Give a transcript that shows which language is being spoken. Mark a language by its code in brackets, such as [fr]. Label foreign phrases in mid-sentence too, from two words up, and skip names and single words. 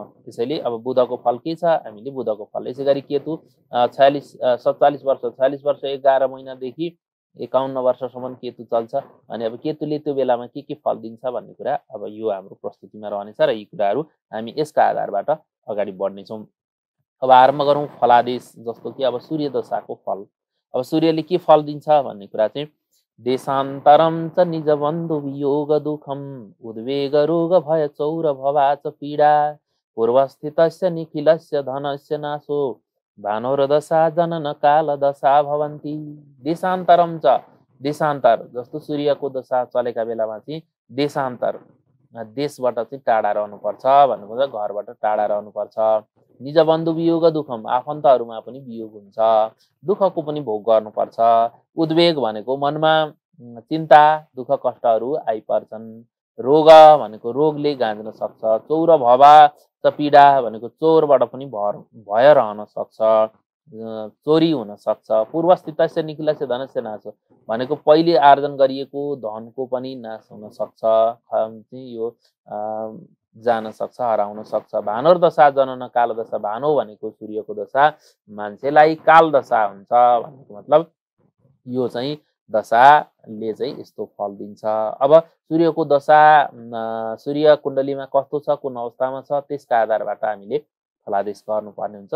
[ne] त्यसैले अब बुधको फल के छ, हामीले बुधको फल। यसै गरी केतु 47 वर्ष 11 महिनादेखि 51 वर्षसम्म केतु चल्छ। अनि अब केतुले त्यो बेलामा के फल दिन्छ भन्ने कुरा अब यो हाम्रो प्रस्तुतिमा रहनेछ र यी कुराहरू हामी यसका आधारबाट अगाडि बढ्नेछौँ। अब आरम्भ गरौँ फलादेश, जस्तो कि अब सूर्य दशाको फल। अब सूर्यले के फल दिन्छ भन्ने कुरा चाहिँ [sa] देशान्तरम च निज बन्धु वियोग दुःखम उद्वेग रोग भय चौर भवाच पीडा पूर्वस्थितस्य निखिलस्य धनस्य नाशो भानोरदशा जनन काल दशा भवन्ति। देशान्तरम च, [ne] देशान्तर जस्तो सूर्यको दशा चलेका बेलामा चाहिँ देशान्तर, देशबाट चाहिँ टाढा रहनुपर्छ भन्नुपर्छ, घरबाट टाढा रहनुपर्छ। [sa] निज बन्धु वियोग दुःखम, [ne] आफन्तहरूमा पनि वियोग हुन्छ, दुःखको पनि भोग गर्नुपर्छ। उद्वेग भनेको मनमा चिन्ता दुःख कष्टहरू आइपर्छन्। रोग भनेको रोगले गाँच्न सक्छ। [sa] चौर भवा त पीडा [ne] भनेको चोरबाट पनि भय रहन सक्छ, चोरी हुन सक्छ। [sa] पूर्वस्थितस्य निखिलस्य धनस्य नाश [ne] भनेको पहिले आर्जन गरिएको धनको पनि नाश हुन सक्छ, यो जान सक्छ, हराउन सक्छ। [sa] भानोर दशा जनन काल दशा, [ne] भानो भनेको सूर्यको दशा मान्छेलाई काल दशा हुन्छ भनेको मतलब यो चाहिँ दशाले चाहिँ यस्तो फल दिन्छ। अब सूर्यको दशा सूर्य कुण्डलीमा कस्तो छ, कुन अवस्थामा छ, त्यसका आधारबाट हामीले फलादेश गर्नुपर्ने हुन्छ।